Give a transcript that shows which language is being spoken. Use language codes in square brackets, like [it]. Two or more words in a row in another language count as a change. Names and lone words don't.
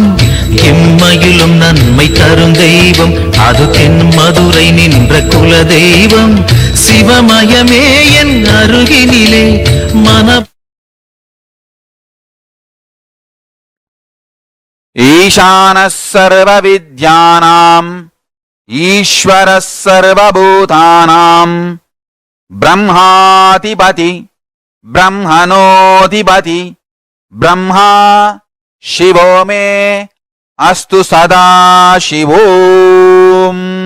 [ta] எம்மையிலும் நன்மை தரும் தெய்வம், அது தென் மதுரை நின்ற குல தெய்வம். சிவமயமே என் அருகினிலே மன [sa] ईशानः सर्वविद्यानाम् ईश्वरः सर्वभूतानाम् ब्रह्माधिपति ब्रह्मणोऽधिपति ब्रह्मा शिवो मे अस्तु सदाशिवोम्।